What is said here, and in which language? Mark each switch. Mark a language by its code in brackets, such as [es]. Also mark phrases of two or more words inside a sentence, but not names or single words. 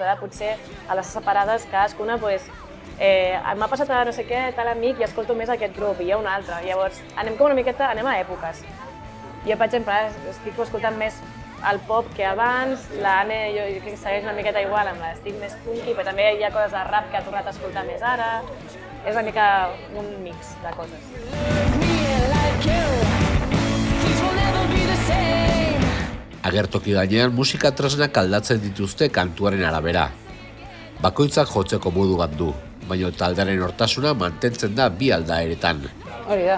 [ca] Ara potser a les separades cadascuna m'ha passat a no sé què, tal amic i escolto més aquest grup i hi ha un altre. Llavors anem com una miqueta, anem a èpoques. Jo, per exemple, estic escoltant més el pop que abans, l'Anne jo crec que segueix una miqueta igual amb l'estic més punky, però també hi ha coses de rap que ha tornat a escoltar més ara. És una mica un mix de coses. [eu] Agertoki gainean musika tresnak aldatzen dituzte kantuaren arabera. Bakoitzak jotzeko modu bat du, baina taldearen hortasuna mantentzen da bi aldaeretan. Hori da.